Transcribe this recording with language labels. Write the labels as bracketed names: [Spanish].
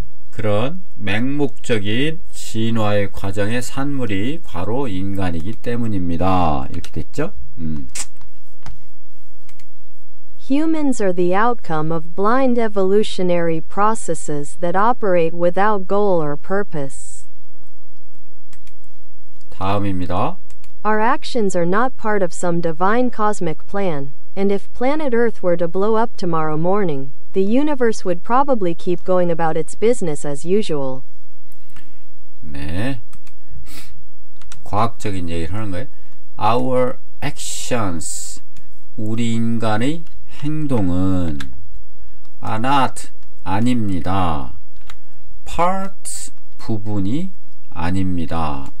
[Korean] 그런 맹목적인 진화의 과정의 산물이 바로 인간이기 때문입니다. 이렇게 됐죠? [English] Humans are the outcome of blind evolutionary processes that operate without goal or purpose. [Korean] 다음입니다. [English] Our actions are not part of some divine cosmic plan, and if planet Earth were to blow up tomorrow morning, the universe would probably keep going about its business as usual. [Korean] 네. 과학적인 얘기를 하는 거예요. [English] Our actions, [Korean] 우리 인간의 행동은 [English] are not, [Korean] 아닙니다. parts, 부분이 아닙니다.